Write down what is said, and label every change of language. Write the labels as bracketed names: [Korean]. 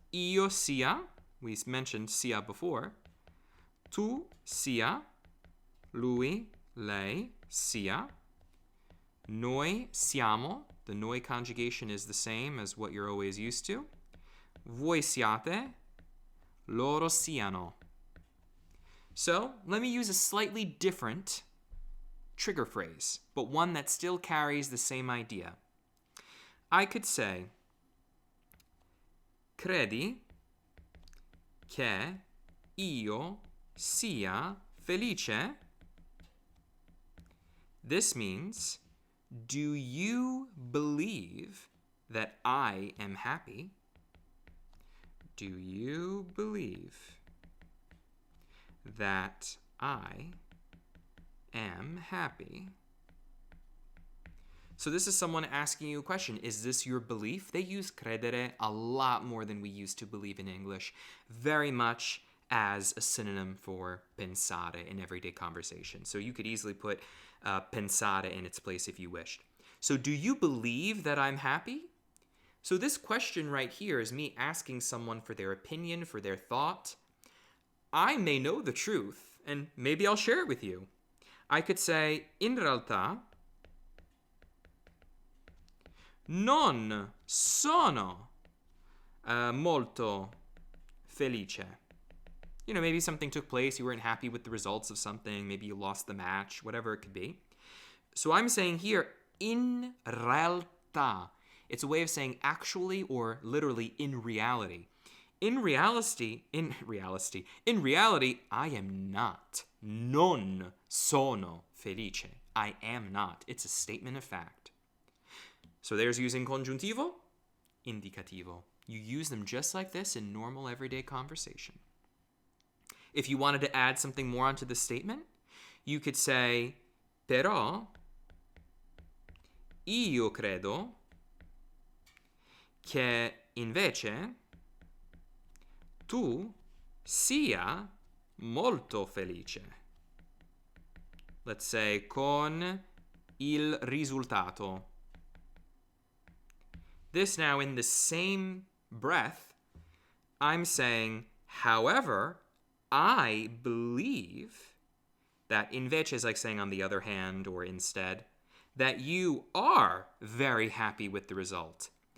[Italian] Io sia, [English] we mentioned sia before. [Italian] Tu sia, lui, lei, sia. Noi siamo. [English] The noi conjugation is the same as what you're always used to. [Italian] Voi siate. Loro siano. [English] So let me use a slightly different trigger phrase, but one that still carries the same idea. I could say, [Italian] credi che io sia felice? [English] This means, do you believe that I am happy? Do you believe that I am happy? So this is someone asking you a question. Is this your belief? They use credere a lot more than we used to believe in English, very much as a synonym for pensare in everyday conversation. So you could easily put pensare in its place if you wished. So do you believe that I'm happy? So this question right here is me asking someone for their opinion, for their thought. I may know the truth, and maybe I'll share it with you. I could say, [Italian] in realtà, non sono molto felice. [English] You know, maybe something took place, you weren't happy with the results of something, maybe you lost the match, whatever it could be. So I'm saying here, [Italian] in realtà. [English] It's a way of saying actually or literally in reality. In reality, I am not. [Italian] Non sono felice. [English] I am not. It's a statement of fact. So there's using congiuntivo, indicativo. You use them just like this in normal everyday conversation. If you wanted to add something more onto the statement, you could say, [Italian] però io credo che invece tu sia molto felice. [English] Let's say, [Italian] con il risultato. [English] This now, in the same breath, I'm saying, however, I believe that invece is like saying on the other hand or instead, that you are very happy with the result.